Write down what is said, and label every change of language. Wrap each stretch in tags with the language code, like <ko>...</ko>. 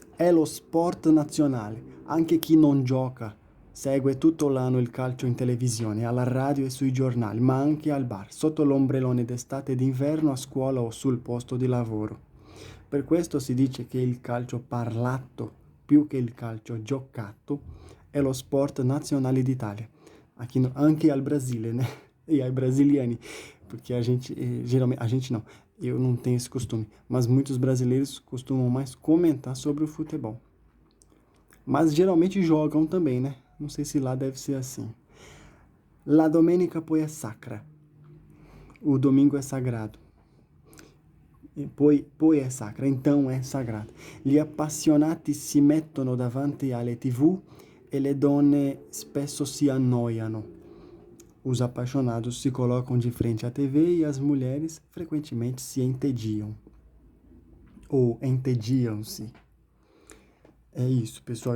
<it>È lo sport nazionale. Anche chi non gioca segue tutto l'anno il calcio in televisione, alla radio e sui giornali, ma anche al bar, sotto l'ombrellone d'estate e d'inverno, a scuola o sul posto di lavoro. Per questo si dice che il calcio parlato, più che il calcio giocato, è lo sport nazionale d'Italia. Aqui anche al Brasile, né? E ai brasiliani,</it> <pt>porque a gente, geralmente, a gente não, eu não tenho esse costume, mas muitos brasileiros costumam mais comentar sobre o futebol. Mas geralmente jogam também, né? Não sei se lá deve ser assim.</pt> <it>La domenica poi è sacra.</it> <pt>O domingo é sagrado.</pt> <it>Poi è sacra,</it> <pt>então é sagrado.</pt> <it>Gli appassionati si mettono davanti alle TV e le donne spesso si annoiano.</it> <pt>Os apaixonados se colocam de frente à TV e as mulheres frequentemente se entediam. Ou entediam-se. É isso, pessoal.</pt>